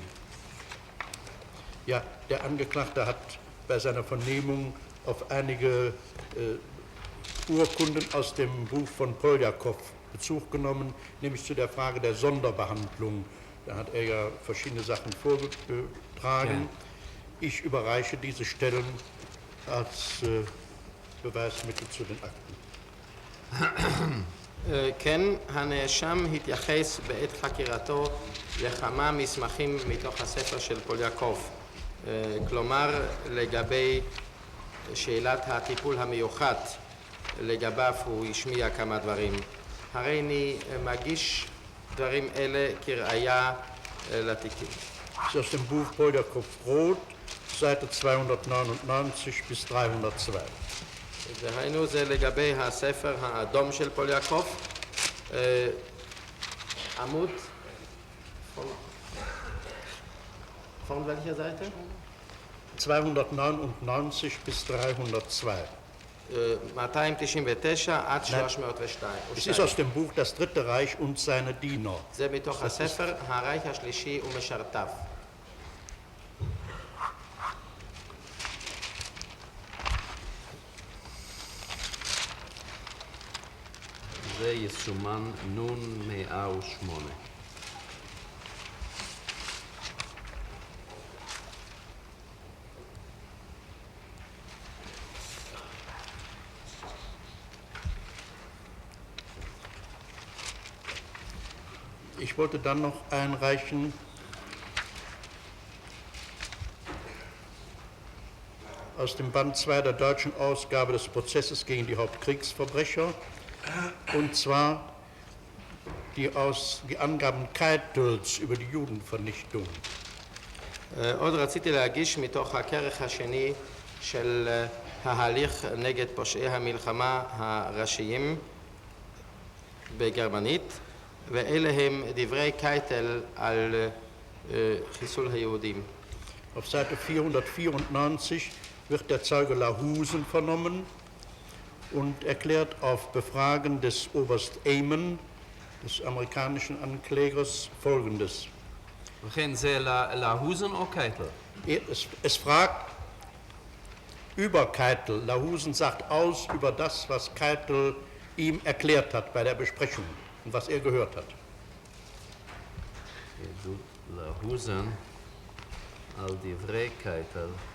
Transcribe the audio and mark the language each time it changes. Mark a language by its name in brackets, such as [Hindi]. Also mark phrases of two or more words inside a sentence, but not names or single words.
[German] Ja, der Angeklagte hat bei seiner Vernehmung auf einige Urkunden aus dem Buch von Poljakow Bezug genommen, nämlich zu der Frage der Sonderbehandlung. Da hat er ja verschiedene Sachen vorgetragen. Ich überreiche diese Stellen als Beweismittel zu den Akten. [Hebrew] כן, הנאשם התייחס בעת חקירתו לכמה מסמכים מתוך הספר של פוליאקוב. כלומר, לגבי שאלת הטיפול המיוחד, לגביו הוא השמיע כמה דברים. הרי אני מגיש דברים אלה כראיה לתיקים. [German] Das ist aus dem Buch Poljakow-Roth, Seite 299 bis 302. [Hebrew] דהיינו זה לגבי הספר האדום של פוליאקוב, עמוד, [German] von welcher Seite? 299 bis 302. [Hebrew] 299 עד 302. [German] Es ist aus dem Buch Das Dritte Reich und seine Diener. [Hebrew] זה מתוך הספר הרייך השלישי ומשרתיו. זה יסומן נון 108. [German] Ich wollte dann noch einreichen aus dem Band 2 der deutschen Ausgabe des Prozesses gegen die Hauptkriegsverbrecher, und zwar die Angaben Keitels über die Judenvernichtung. [Hebrew] עוד רציתי להגיש מתוך הכרך השני של ההליך נגד פושעי המלחמה הראשיים בגרמנית, ואלה הם דברי קייטל על חיסול היהודים. [German] Auf Seite 494 wird der Zeuge Lahusen vernommen und erklärt auf Befragen des Oberst Amen, des amerikanischen Anklägers, Folgendes. [Hebrew] וכן זה להוזן או קייטל? [German] Es fragt über Keitel. Lahusen sagt aus über das, was Keitel ihm erklärt hat bei der Besprechung und was er gehört hat. [Hebrew] עדות להוזן על דברי קייטל.